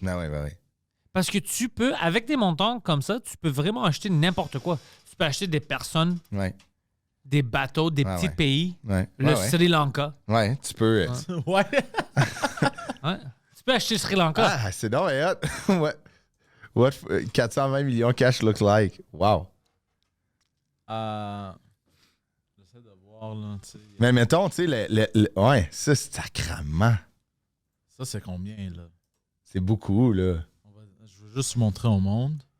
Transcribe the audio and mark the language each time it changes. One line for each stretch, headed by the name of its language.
French: Ouais. Parce que tu peux, avec des montants comme ça, tu peux vraiment acheter n'importe quoi. Tu peux acheter des personnes, Ouais. des bateaux, des petits pays. Ouais. Le Ouais. Sri Lanka. Ouais, tu peux. Ouais. Ouais. Tu peux acheter Sri Lanka. Ah, c'est donc hot.
English: What 420 millions cash looks like. Wow.
French: J'essaie de voir, là, tu sais. Mais mettons, tu sais, ouais, ça, c'est sacrament. Ça, c'est combien, là? C'est beaucoup, là. Je veux juste montrer au monde.